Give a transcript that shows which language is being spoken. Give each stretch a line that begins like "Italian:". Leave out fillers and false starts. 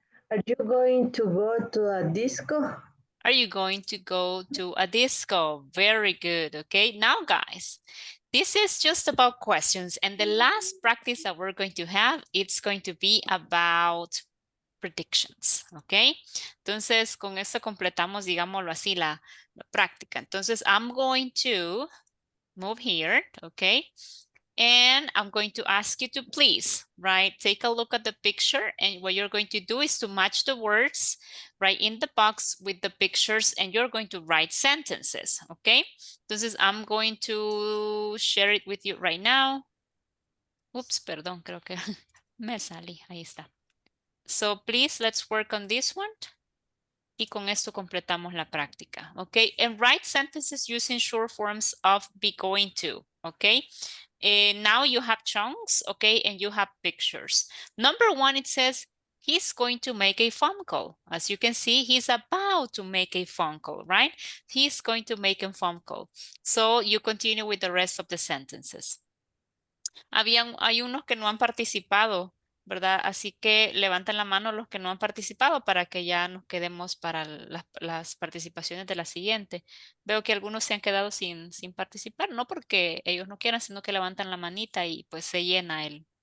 English: Are you going to go to a disco? Are you going to go to a disco? Very good. Okay, now guys, this is just about questions, and the last practice that we're going to have, it's going to be about predictions, ¿ok?
Spanish: Entonces, con esto completamos, digámoslo así, la práctica.
English: Entonces, I'm going to move here, ¿ok? And I'm going to ask you to please, right, take a look at the picture, and what you're going to do is to match the words, right, in the box with the pictures, and you're going to write sentences, ¿ok? Entonces, I'm going to share it with you right now.
Spanish: Oops, perdón, creo que me salí, ahí está.
English: So please, let's work on this one.
Spanish: Y con esto completamos la práctica, okay?
English: And write sentences using short forms of be going to, okay? Now you have chunks, okay? And you have pictures. Number 1, it says, he's going to make a phone call. As you can see, he's about to make a phone call, right? He's going to make a phone call. So you continue with the rest of the sentences.
Spanish: Hay unos que no han participado, ¿verdad? Así que levanten la mano los que no han participado para que ya nos quedemos para las participaciones de la siguiente. Veo que algunos se han quedado sin participar, no porque ellos no quieran, sino que levantan la manita y pues se llena el...